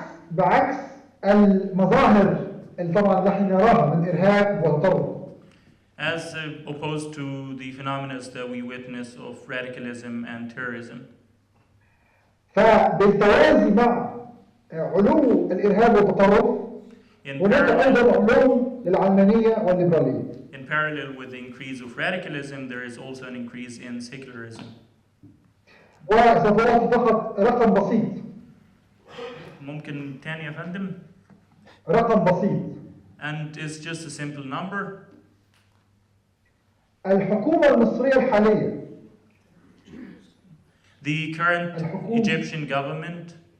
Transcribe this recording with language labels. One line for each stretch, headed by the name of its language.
Arabic: بعكس المظاهر اللي طبعا نحن نراها من إرهاب وتطرف.
English: As opposed to the phenomena that we witness of radicalism and terrorism.
Arabic: فبالتوازي مع علو الإرهاب والتطرف هناك أيضا علو للعلمانية والليبرالية.
English: In parallel with the increase of radicalism, there is also an increase in secularism.
Arabic: وسوف أعطي فقط رقم بسيط. ممكن تاني يا فندم؟ رقم بسيط.
English: And it's just a simple number.
Arabic: الحكومة المصرية الحالية.
English: The current Egyptian government